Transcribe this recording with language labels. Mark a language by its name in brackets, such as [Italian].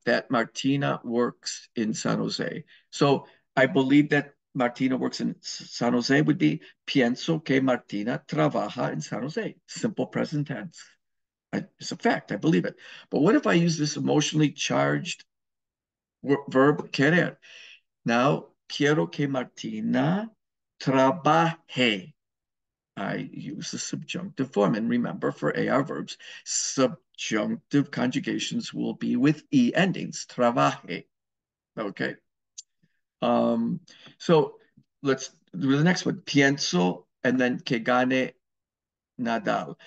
[English] That Martina works in San Jose. So I believe that Martina works in San Jose would be pienso que Martina trabaja en San Jose. Simple present tense. It's a fact. I believe it. But what if I use this emotionally charged verb querer? [Spanish] Now, quiero que Martina trabaje. [English] I use the subjunctive form. And remember, for AR verbs, subjunctive conjugations will be with E endings, trabaje. Okay. Um, so let's do the next one. [Spanish] Pienso and then que gane Nadal.